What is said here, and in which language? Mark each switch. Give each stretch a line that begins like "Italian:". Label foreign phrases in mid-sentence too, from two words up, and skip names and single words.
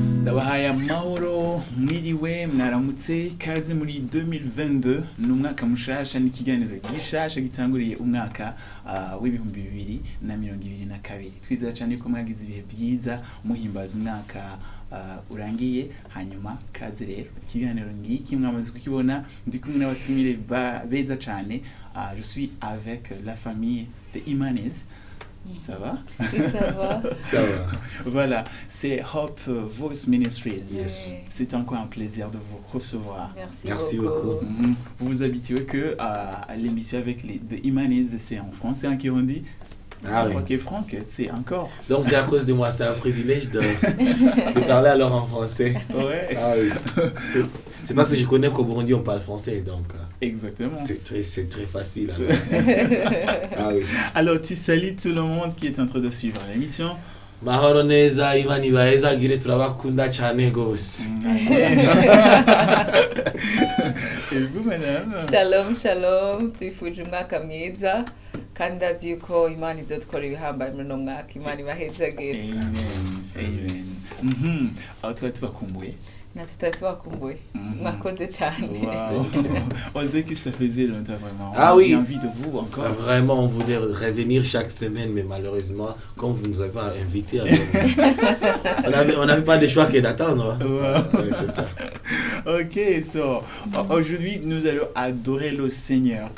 Rundi: ndabahaye amahoro mwiriwe mwaramutse ikaze muri 2022 n'umwaka mushasha n'ikiganiro gishasha gitanguriye umwaka w'ibihumbi 2022 twizera cyane ko mwagize ibihe byiza muhimbaza umwaka urangiye hanyuma kaze rero ikiganiro ngiki mwamaze kukibona ndi kumwe n'abatumire beza cyane.
French: Je suis avec la famille de Imanez. Ça va? Ça va. Ça va. Voilà, c'est Hope Voice Ministries. Yes. C'est encore un plaisir de vous recevoir. Merci beaucoup. Vous vous habituez que à l'émission avec les de Imanez, c'est en français en Kirundi. Ah oui. Ok, Franck, c'est encore. Donc c'est à cause de moi, c'est un privilège de parler alors en français. Ouais. Ah oui. C'est parce que je connais qu'au Burundi on parle français, donc. Exactement. C'est très facile alors. Ah oui. Alors tu salues tout le monde qui est en train de suivre l'émission.
Rundi: Mahoro neza Ivan Ibaeza gire turabakunda cyane gose.
French: Et vous madame?
Rundi: Shalom shalom, twifuje umwaka mwiza kandi ndazi yuko Imana izotwara ibihambaye muri no mwaka. Imana ibahezagire. Amen. Amen.
French: Alors toi
Rundi: tubakumbuye? Natwe tutari tubakumbuye. Mwakoze cyane.
French: Wow. On dirait que ça faisait longtemps vraiment. Ah oui. On a envie de vous encore. Vraiment, on voulait revenir chaque semaine, mais malheureusement, comme vous ne nous avez pas invités, on n'avait pas de choix que d'attendre. Wow. Ouais, c'est ça.
English: Ok, so
French: aujourd'hui nous allons adorer le Seigneur.